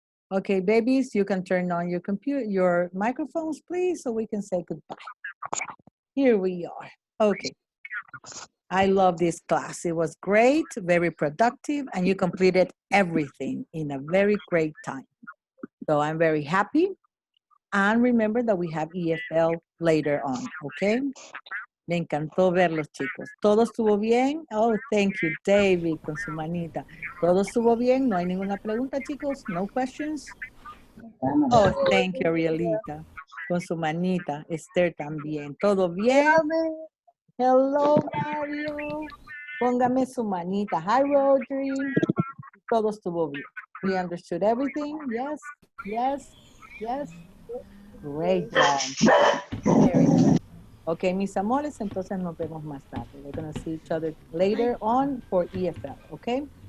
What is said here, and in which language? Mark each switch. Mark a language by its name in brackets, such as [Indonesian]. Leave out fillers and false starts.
[English] Okay, babies, you can turn on your computer, your microphones, please, so we can say goodbye. Here we are. Okay. I love this class. It was great, very productive, and you completed everything in a very great time. So I'm very happy. And remember that we have EFL later on, okay? [Spanish] Me encantó verlos, chicos. ¿Todo estuvo bien? [English] Oh, thank you, [Spanish] David, con su manita. ¿Todo estuvo bien? ¿No hay ninguna pregunta, chicos? [English] No questions? Oh, thank you, [Spanish] Arielita, con su manita. Esther también. ¿Todo bien? Hello, Mario. Póngame su manita. Hi, Rodri. Todo estuvo bien. [English] We understood everything? Yes, yes, yes. Great job. Very good. [Spanish] Okay, mis amores, entonces nos vemos más tarde. [English] We're going to see each other later on for EFL, okay?